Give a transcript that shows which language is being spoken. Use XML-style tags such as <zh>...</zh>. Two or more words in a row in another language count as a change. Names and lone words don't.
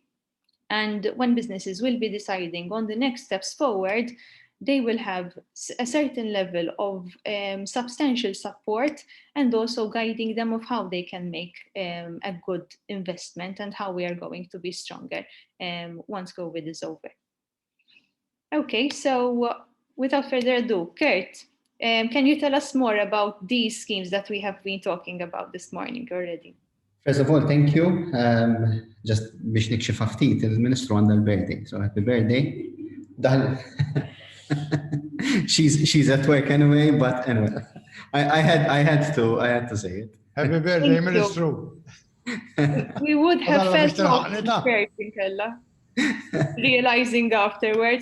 <en>And when businesses will be deciding on the next steps forward, they will have a certain level of substantial support and also guiding them of how they can make a good investment and how we are going to be stronger once COVID is over. Okay, so without further ado, Kurt, can you tell us more about these schemes that we have been talking about this morning already? First of all, thank you. Just</en> <mt>biex nikxif ftit il-Ministru għandha l-birthday.</mt> <en>So happy birthday. She's at work anyway, but anyway, I had to say it. Happy birthday, Ministru. We would have felt realizing afterwards.</en>